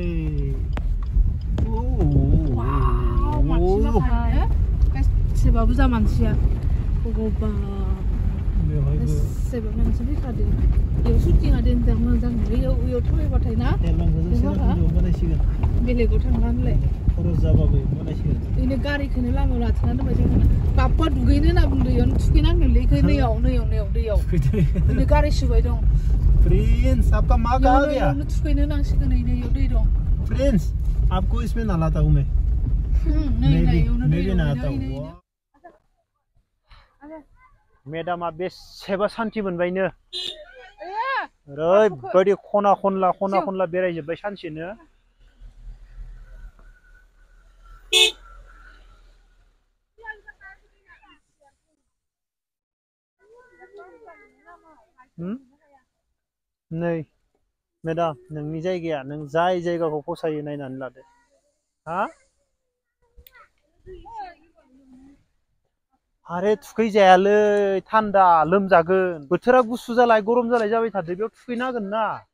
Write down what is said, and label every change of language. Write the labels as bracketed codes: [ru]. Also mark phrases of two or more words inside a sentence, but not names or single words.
[brx] गासिबो बुरजा मानसिया भगवान बेसेबा मानसि फैखादों बेयाव सुटिंआ दोनदों मोजां बेयाव थाबायबाथाय ना बेलेगाव थांनानैलाय खरस जाबाबो बानायसिगोन बेनो गारिखौनो लामायाव लाखिना दोनबाय जों बाप्पा दुगैनो होनना बुंदों इयावनो थुखैनांगोनलै दैयाव दैयाव बेनो गारि सुबाय दं [hi] प्रिंस आपका माँ कहाँ गया [brx] थुखैनो नांसिगोन इयाव दै दं [hi] प्रिंस आपको इसमें नहाता हूँ मैं मैं भी नहाता हूँ [brx] मेडामा बेसेबा सान्ति मोनबायनो ओरैबायदि खना खनला बेरायजोब्बाय सानसेनो नै मेडाम नोंनि जायगाया नों जाय जायगाखौ फसायो नायनानै लादो हा आरे थुखैजायालै थान्दा लोमजागोन बोथोरा गुसु जालाय गरम जालाय जाबाय थादो बेयाव थुखैनो हागोन ना